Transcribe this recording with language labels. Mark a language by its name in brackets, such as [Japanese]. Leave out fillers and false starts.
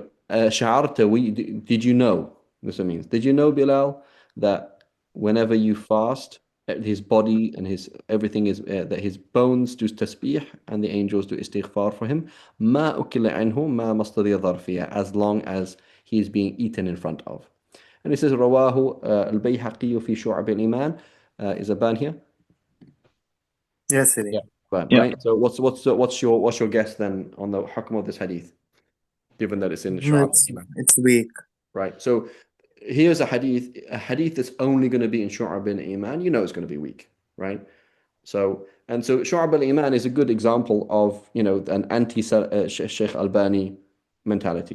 [Arabic] شعرت, [English] did you know, this is what it means, did you know, Bilal, that whenever you fast, his body and his everything is, that his bones do tasbih and the angels do istighfar for him, [Arabic] ما أكل عنه ما مصدر ظرفية, [English] as long as he is being eaten in front of. And he says, [Arabic] رواه البيهقي في شعب الإيمان. [English] Is a ban here? Yes, Siri. Yeah. Ban, Yeah. right? So what's your guess then on the hukm of this hadith, given that it's in Shu'ab It's al-Iman? it's weak. Right. So here's a hadith that's only going to be in Shu'ab al-Iman. You know it's going to be weak, right? So Shu'ab al-Iman is a good example of, an anti-Sheikh Albani mentality.